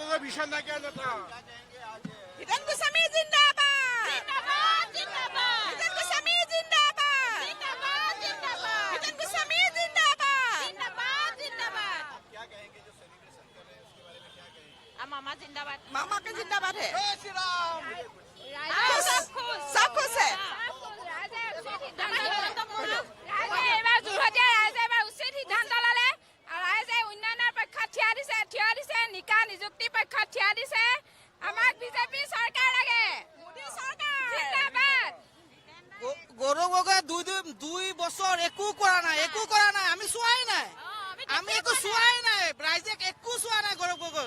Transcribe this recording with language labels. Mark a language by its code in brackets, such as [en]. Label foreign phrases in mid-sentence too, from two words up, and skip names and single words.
[hi] हितन गोस्वामी जिंदाबाद, जिंदाबाद, जिंदाबाद। हितन गोस्वामी जिंदाबाद, जिंदाबाद, जिंदाबाद। हितन गोस्वामी जिंदाबाद, जिंदाबाद, जिंदाबाद। क्या कहेंगे जो सेलिब्रेशन कर रहे हैं उसके बारे में क्या कहेंगे? मामा जिंदाबाद, मामा का जिंदाबाद है। जय श्री राम। सब खुश है। [as] নিযুক্তি পৰীক্ষা থিয়া দিছে। আমাক বিজেপি চৰকাৰ লাগে, মোদী চৰকাৰ জিন্দাবাদ। গৌৰৱ গগৈ দুই বছৰ একো কৰা নাই, আমি চোৱাই নাই, ৰাইজে একো চোৱা নাই গৌৰৱ গগৈ।